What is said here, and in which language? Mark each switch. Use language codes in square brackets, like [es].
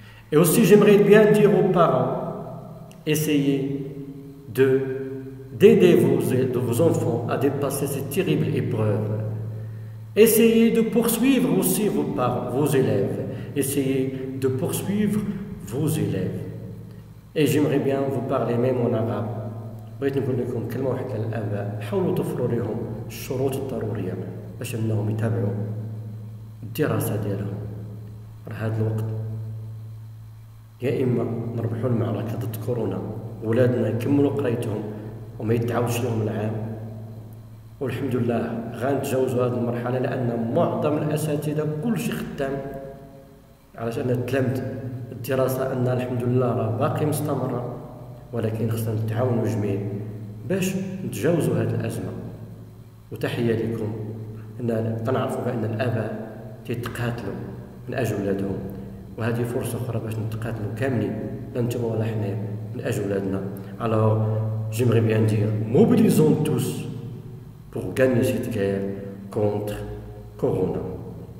[fr] Et aussi j'aimerais bien dire aux parents, essayez d'aider vos enfants à dépasser cette terrible épreuve. Essayez de poursuivre aussi vos élèves. Essayez de poursuivre vos élèves. Et j'aimerais bien vous parler même en arabe. [ar] بغيت نقول لكم كلمة واحدة للآباء، حاولوا توفروا لهم الشروط الضرورية باش أنهم يتابعوا الدراسة ديالهم. راه هذا الوقت يا إما نربحوا المعركة ضد كورونا ولادنا يكملوا قرايتهم وما يتعاودش لهم العام، والحمد لله غنتجاوزوا هذه المرحلة لأن معظم الأساتذة كلشي خدام علاش أن التلامذة الدراسة أن الحمد لله راه باقي مستمرة، ولكن خصنا نتعاونوا جميع باش نتجاوزوا هذه الأزمة. وتحية لكم، أن كنعرفوا بأن الآباء تيتقاتلوا من أجل ولادهم، وهذه فرصة أخرى باش نتقاتلوا كاملين لا نتوما ولا حنا من أجل ولادنا. [fr] Alors, j'aimerais bien dire, mobilisons tous pour gagner cette guerre contre Corona.